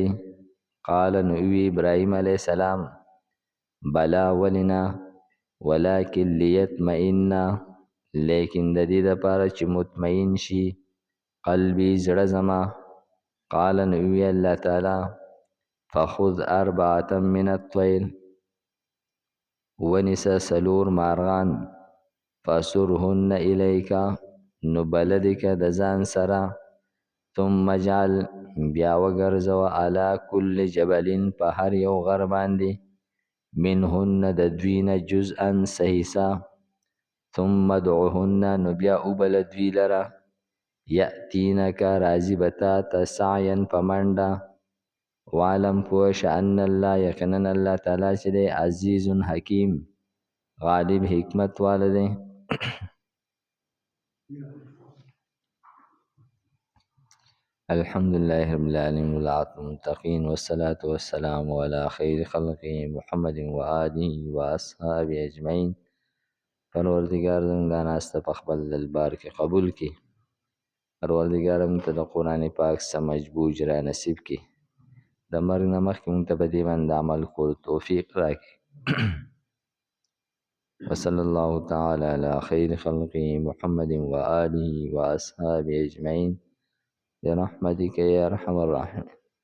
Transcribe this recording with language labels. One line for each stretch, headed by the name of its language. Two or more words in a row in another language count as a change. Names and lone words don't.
Pashto: قال نو وی ابراهیم
Arabic: علیه السلام بلا ولنا ولکن لیطمئن،
Pashto: لیکن د دې دپاره چې مطمئن شي قلبي زړه زما.
Arabic: قال
Pashto: نو وی
Arabic: الله تعالی فخذ اربعة من الطير،
Pashto: ونیسه څلور مارغان فاسرهن الیک، نو بلدې که د ځان سره،
Arabic: ثم اجعل
Pashto: بیا وګرځوه
Arabic: علی کل جبل
Pashto: په هر یو غر باندې منهن د دوی نه جزءا څه حصه،
Arabic: ثم ادعوهن
Pashto: نو بیا وبله دوی لره یأتینک راځي به تا ته سعیا په منډه. وعلم پوه شه
Arabic: ان الله
Pashto: یقینا الله تعالی چې دی
Arabic: عزیز حکیم
Pashto: غالب حکمت والا دی.
Arabic: الحمد لله رب العالمين والعاقبة للمتقين والصلاة والسلام على خير خلقه محمد وآله وأصحابه أجمعين.
Pashto: پروردگار زموږ دا ناسته په خپل دربار کې قبول کړي. پروردگار موږ ته د قرآن پاک
Urdu: سمجھ بوجھ
Pashto: را نصیب کړي. د مرګ نه مخکې موږ ته په دې باندې عمل کولو توفیق راکړي.
Arabic: وصلى الله تعالى على خير خلقه محمد وآله وأصحابه أجمعين برحمتك يا أرحم الراحمين.